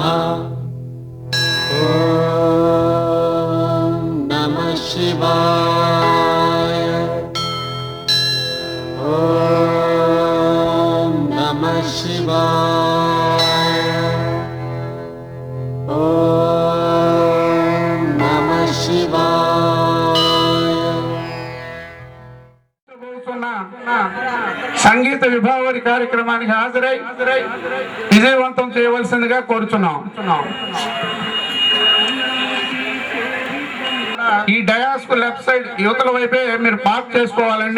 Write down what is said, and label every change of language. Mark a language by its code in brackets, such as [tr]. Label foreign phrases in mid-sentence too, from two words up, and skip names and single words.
[sa] ॐ नमः शिवाय। ॐ नमः शिवाय। ॐ नमः शिवाय। [te] సంగీత విభావరి కార్యక్రమానికి హాజరై విజయవంతం చేయవలసిందిగా కోరుచున్నాం. ఈ డయాస్ కు [en] left side [te] యువతల వైపే మీరు పార్క్ చేసుకోవాలండి.